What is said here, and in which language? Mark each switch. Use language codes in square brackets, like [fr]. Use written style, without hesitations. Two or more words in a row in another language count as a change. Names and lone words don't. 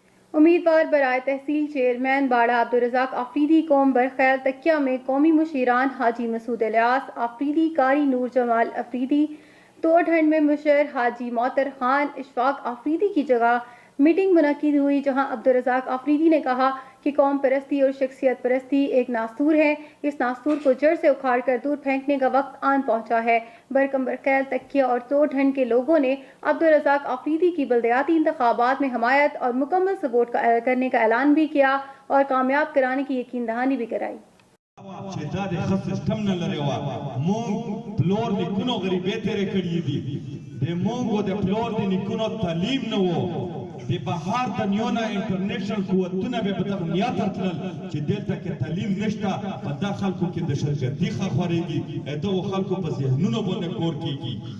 [ur] امیدوار برائے تحصیل چیئرمین باڑہ عبدالرزاق آفریدی قوم برخیل تکیہ میں قومی مشیران حاجی مسعود الیاس آفریدی، قاری نور جمال آفریدی، توڑٹھنڈ میں مشر حاجی موتر خان اشفاق آفریدی کی جگہ میٹنگ منعقد ہوئی، جہاں عبدالرزاق آفریدی نے کہا کہ قوم پرستی اور شخصیت پرستی ایک ناسور ہے. اس ناسور کو جڑ سے اکھاڑ کر دور پھینکنے کا وقت آن پہنچا ہے. برکم برخیل، تکیہ اور توڑٹھنڈ کے لوگوں نے عبدالرزاق آفریدی کی بلدیاتی انتخابات میں حمایت اور مکمل سپورٹ کرنے کا اعلان بھی کیا اور کامیاب کرانے کی یقین دہانی بھی کرائی. [ps] د بهار د نیونه انټرنیشنل قوتونه به په دغه نیت تلل چې دلته کې تعلیم نشته، په دا خلکو کې د شرکتي خورېږي، دغو خلکو په ذهنونو باندې کور کېږي.